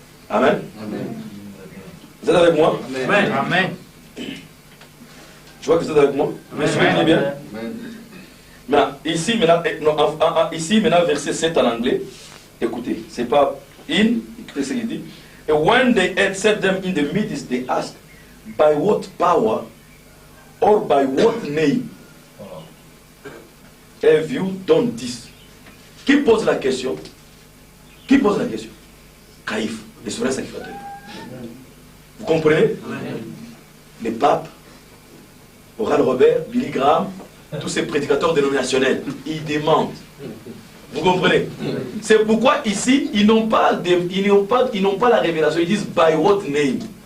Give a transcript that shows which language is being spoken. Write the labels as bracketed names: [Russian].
[French] Amen. Amen. Vous êtes avec moi? Amen. Amen. Je vois que vous êtes avec moi. Amen. Bien. Maintenant, ici, maintenant, verset 7 en anglais. Écoutez, c'est pas in, écoutez ce qu'il dit. [English] And when they had set them in the midst, they asked, by what power or by what name have you done this? [French] Qui pose la question? Qui pose la question? Caïphe, le souverain sacrificateur. Vous comprenez? Les papes, Oral Robert, Billy Graham, tous ces prédicateurs dénominationnels, ils demandent. Vous comprenez? C'est pourquoi ici, ils n'ont pas la révélation. Ils disent [English] by what name?